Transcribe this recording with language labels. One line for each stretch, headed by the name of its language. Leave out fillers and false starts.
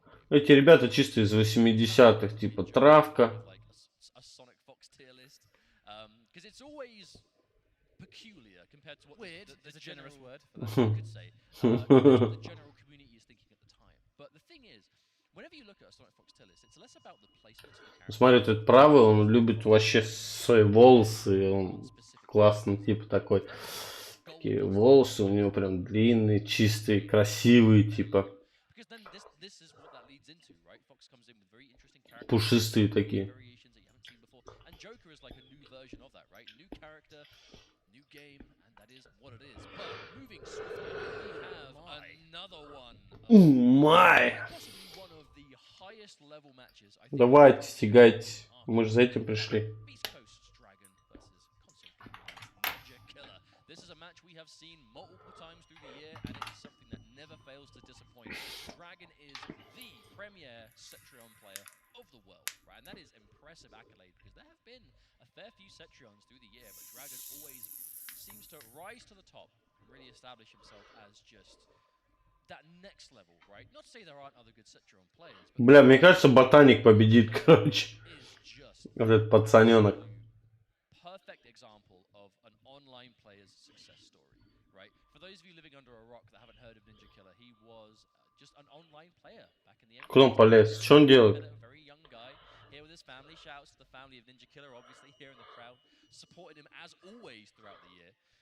Russian: Эти ребята чисто из 80-х, типа травка.
English: Like a Sonic Fox tier list, because it's always peculiar compared to what weird is a generous word for that, you could say, compared to what the general community is thinking at the time. But the thing is, whenever you look at a Sonic Fox tier list, it's less about the placements of the characters.
Russian: Смотри, этот правый, он любит вообще свои волосы, он классный тип такой. Такие волосы у него прям длинные, чистые, красивые, типа.
English: Because then this is what that leads into, right? Fox comes in with very interesting characters,
Russian: Пушистые такие.
English: variations that you haven't seen before, and Joker is like a new version of that, right? New character, new game, and that is what it is. But moving swiftly, we have another one.
Russian: Май!
English: Possibly one of the highest level matches, I think.
Russian: Давайте, стягайте. Мы же за этим пришли.
English: Beast Coast Dragon versus console Ninja Killer. This is a match we have seen multiple times through the year, and it is something that never fails to disappoint. Dragon is the premier Cetrion player of the world, right? And that is impressive accolade because there have been a fair few Cetrions through the year, but Dragon always seems to rise to the top and really establish himself as just that next level, right? Not to say there aren't other good Cetrion players, but
Russian: Бля, мне кажется, ботаник победит, короче.
English: is just
Russian: Вот этот пацаненок.
English: perfect example of an online player's success story, right? For those of you living under a rock that haven't heard of Ninja Killer, he was just an online player back in the end.
Russian: Куда он полез? Что он делает?
English: A very young guy here with his family. Shouts to the family of Ninja Killer, obviously here in the crowd, supported him as always throughout the year.